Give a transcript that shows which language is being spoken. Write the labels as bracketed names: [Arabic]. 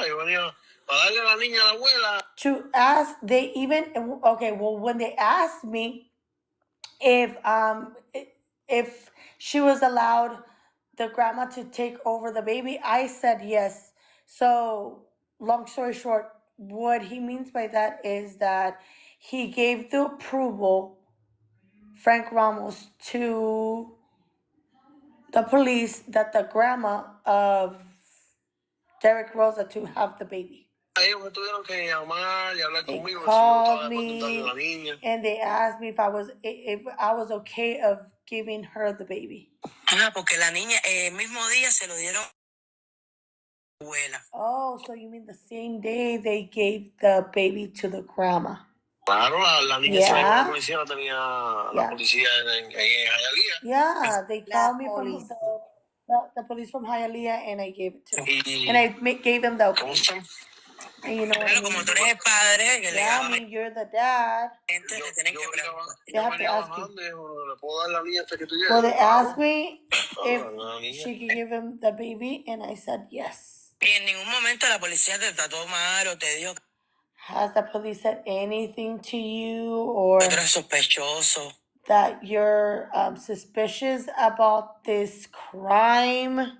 [Spanish] Yo venía a darle a la niña a la abuela. [English] To ask, they even, okay, well, when they asked me if she was allowed the grandma to take over the baby, I said yes. So long story short, what he means by that is that he gave the approval, Frank Ramos, to the police that the grandma of Derek Rosa to have the baby. [Spanish] Ellos me tuvieron que llamar y hablar [English] They [Spanish] conmigo. [English] called me and they asked me if I was okay of giving her the baby. [Spanish] Porque la niña el mismo día se lo dieron a la abuela. [English] Oh, so you mean the same day they gave the baby to the grandma? [Spanish] Claro, la niña se la policía la tenía la policía en Hialeah. [English] Yeah, they called me from the police from Hialeah and I gave it to them. And I gave them the okay. And you know what I mean? [Spanish] Como tú eres el padre, que [English] I mean, you're the dad. They have to ask you. Well, they asked me if she could give him the baby, and I said yes. [Spanish] Y en ningún momento la policía te trató mal o te dijo [English] Has the police said anything to you or [Spanish] que eres sospechoso? [English] That you're suspicious about this crime?